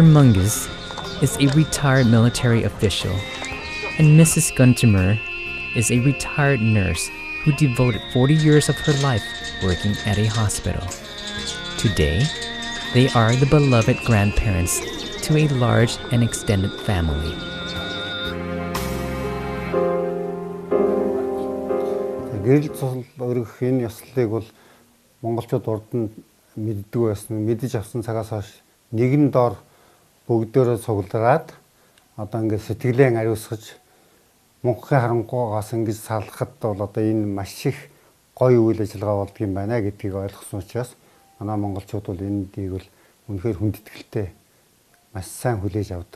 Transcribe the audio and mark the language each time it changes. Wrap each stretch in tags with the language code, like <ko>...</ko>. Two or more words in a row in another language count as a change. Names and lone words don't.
<en>Mungus is a retired military official, and Mrs. Guntimer is a retired nurse who devoted 40 years of her life working at a hospital. Today, they are the beloved grandparents to a large and extended family.</en> <mn>Гэрэл цул өргөх энэ ёслолыг бол монголчууд урд нь мэддэг байсан. Мэдэж авсан цагаас хойш нэгэн дор бүгдөө цуглараад одоо ингээд сэтгэлээ ариусгаж мөнхөн харангуйгаас ингэж салахад бол одоо энэ маш их гоё үйл ажиллагаа болдго юм байна гэдгийг ойлгосон учраас манай монголчууд бол энэ дийг бол үнэхээр хүндэтгэлтэй маш сайн хүлээж авдаг.</mn>